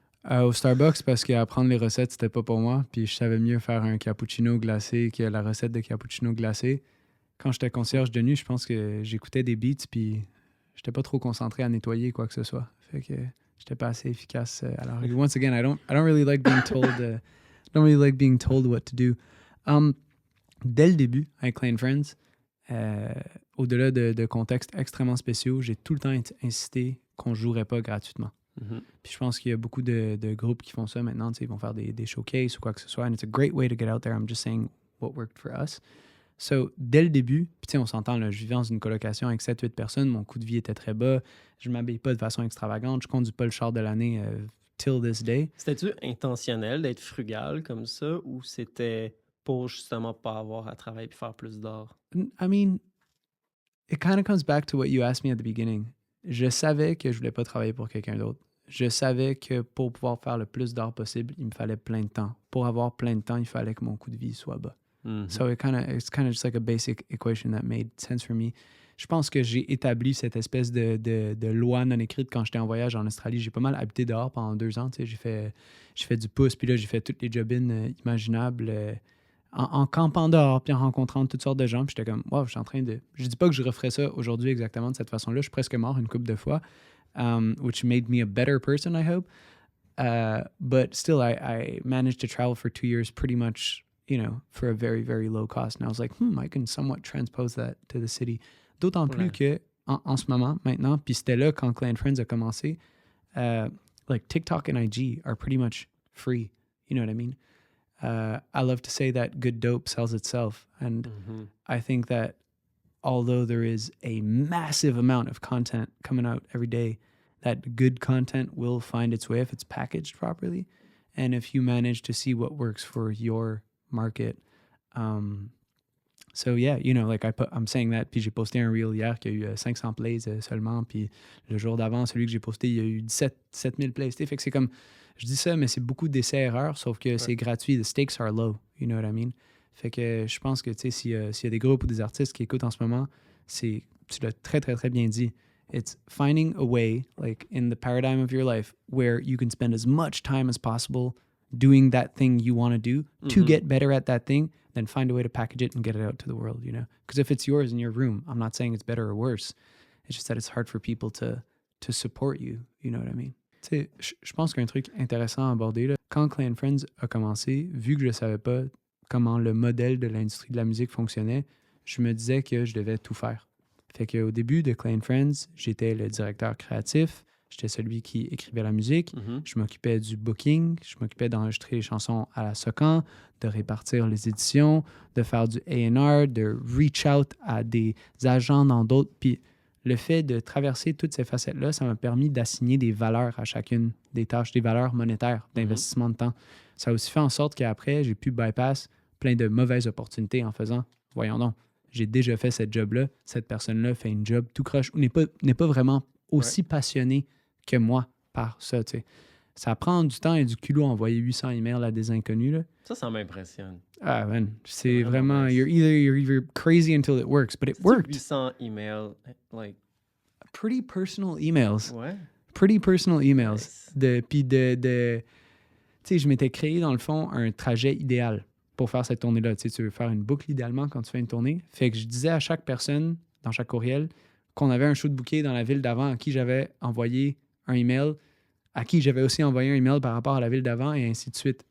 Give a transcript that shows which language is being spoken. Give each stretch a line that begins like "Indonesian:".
French: Au Starbucks, parce qu'apprendre les recettes, c'était pas pour moi. Puis je savais mieux faire un cappuccino glacé que la recette de cappuccino glacé. Quand j'étais concierge de nuit, je pense que j'écoutais des beats, puis j'étais pas trop concentré à nettoyer quoi que ce soit. Fait que j'étais pas assez efficace. Alors,
English: once again, I don't really like being told, don't really like being told what to do.
French: Dès le début, avec Clan Friends, au-delà de contextes extrêmement spéciaux, j'ai tout le temps insisté qu'on jouerait pas gratuitement. Mhm. Puis je pense qu'il y a beaucoup de groupes qui font ça maintenant. Ils vont faire des showcases ou quoi que ce soit.
English: And it's a great way to get out there. I'm just saying what worked for us.
French: So, dès le début, puis on s'entend, là, je vivais dans une colocation avec 7-8 personnes. Mon coût de vie était très bas. Je ne m'habille pas de façon extravagante. Je conduis pas le char de l'année
English: till this day.
French: C'était-tu intentionnel d'être frugal comme ça ou c'était pour justement pas avoir à travailler et faire plus d'art?
English: I mean, it kind of comes back to what you asked me at the beginning.
French: Je savais que je voulais pas travailler pour quelqu'un d'autre. Je savais que pour pouvoir faire le plus d'art possible, il me fallait plein de temps. Pour avoir plein de temps, il fallait que mon coût de vie soit bas. Mhm.
English: So it's kind of just like a basic equation that made sense for me.
French: Je pense que j'ai établi cette espèce de loi non écrite quand j'étais en voyage en Australie. J'ai pas mal habité dehors pendant 2 ans. J'ai fait du pouce, puis là, j'ai fait toutes les job-ins imaginables en campant dehors, puis en rencontrant toutes sortes de gens. Puis j'étais comme, wow, je suis en train de... Je dis pas que je referais ça aujourd'hui exactement de cette façon-là. Je suis presque mort une couple de fois,
English: which made me a better person, I hope. But still, I managed to travel for 2 years pretty much, for a very, very low cost. And I was like, I can somewhat transpose that to the city.
French: D'autant plus que en ce moment, maintenant, puis c'était là quand Clan Friends a commencé,
English: like TikTok and IG are pretty much free. You know what I mean? I love to say that good dope sells itself. And I think that although there is a massive amount of content coming out every day, that good content will find its way if it's packaged properly. And if you manage to see what works for your market. So yeah, I'm saying that,
French: puis j'ai posté un reel hier qui a eu 500 plays seulement, puis le jour d'avant, celui que j'ai posté, il y a eu 7000 plays. Fait que c'est comme, je dis ça, mais c'est beaucoup d'essais-erreurs, sauf que c'est gratuit,
English: the stakes are low, you know what I mean?
French: Fait que je pense que, tu sais, s'il y a des groupes ou des artistes qui écoutent en ce moment, tu l'as très, très, très bien dit.
English: It's finding a way, like in the paradigm of your life, where you can spend as much time as possible doing that thing you want to do to get better at that thing, then find a way to package it and get it out to the world, Because if it's yours in your room, I'm not saying it's better or worse. It's just that it's hard for people to support you, you know what I mean?
French: Tu sais, je pense qu'un truc intéressant à aborder, là, quand Clan Friends a commencé, vu que je ne savais pas comment le modèle de l'industrie de la musique fonctionnait, je me disais que je devais tout faire. Fait qu'au début de Clan Friends, j'étais le directeur créatif, j'étais celui qui écrivait la musique, je m'occupais du booking, je m'occupais d'enregistrer les chansons à la Socan, de répartir les éditions, de faire du A&R, de
English: reach out
French: à des agents dans d'autres. Puis le fait de traverser toutes ces facettes-là, ça m'a permis d'assigner des valeurs à chacune des tâches, des valeurs monétaires, d'investissement de temps. Ça a aussi fait en sorte qu'après, j'ai pu bypass plein de mauvaises opportunités en faisant, voyons donc, j'ai déjà fait cette job-là, cette personne-là fait une job tout croche ou n'est pas vraiment aussi passionné que moi par ça, tu sais. Ça prend du temps et du culot à envoyer 800 emails à des inconnus, là. Ça m'impressionne. Ah, man, c'est vraiment...
English: Nice. You're either crazy until it works, but it worked. 800 emails, like... Pretty personal emails.
French: Ouais.
English: Pretty personal emails. Nice.
French: Puis tu sais, je m'étais créé, dans le fond, un trajet idéal pour faire cette tournée-là. Tu sais, tu veux faire une boucle idéalement quand tu fais une tournée. Fait que je disais à chaque personne, dans chaque courriel, qu'on avait un show de bouquet dans la ville d'avant à qui j'avais envoyé un email, à qui j'avais aussi envoyé un email par rapport à la ville d'avant, et ainsi de suite.